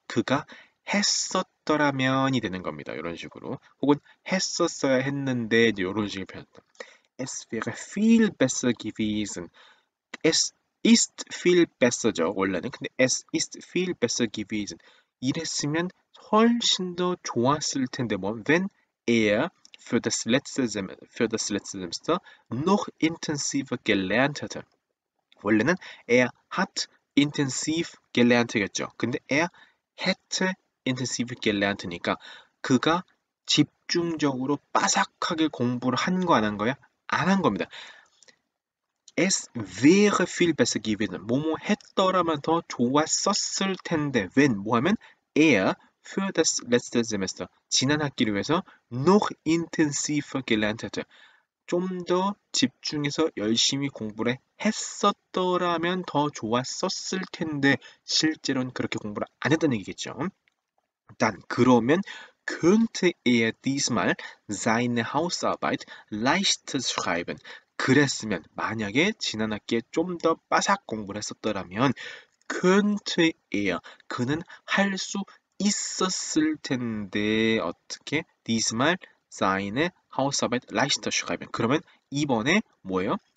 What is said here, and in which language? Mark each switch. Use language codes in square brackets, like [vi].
[ko] 그가 했었더라면이 되는 겁니다. 이런 식으로. 혹은 했었어야 했는데 이런 식의 표현다. [de] Es wäre viel besser gewesen. Es ist viel besser죠. [ko] 원래는. 근데 [de] es ist viel besser gewesen. [ko] 이랬으면 훨씬 더 좋았을 텐데 뭐 [de] wenn er für das letzte Semester noch intensiver gelernt hätte. [ko] 원래는 [de] er hat intensiv gelernt겠죠. [ko] 근데 [de] er hätte intensiv gelernt [ko] 니까 그가 집중적으로 빠삭하게 공부를 한 거 안 한 거야? 안 한 겁니다. [de] Es wäre viel besser gewesen. [ko] 뭐뭐 했더라면 더 좋았었을 텐데. [de] wenn [ko] 뭐 하면 [de] er für das letzte Semester [ko] 지난 학기를 위해서 [de] noch intensiver gelernt hätte. [ko] 좀 더 집중해서 열심히 공부를 했었더라면 더 좋았었을 텐데 실제로는 그렇게 공부를 안 했다는 얘기겠죠. [de] Dann [ko] 그러면 [de] könnte er diesmal seine Hausarbeit leichter schreiben. [ko] 그랬으면 만약에 지난 학기에 좀 더 빠삭 공부를 했었더라면 [de] könnte er [ko] 그는 할 수 있었을 텐데 어떻게 [de] diesmal seine Hausarbeit leichter schreiben [ko] 그러면 이번에 뭐예요?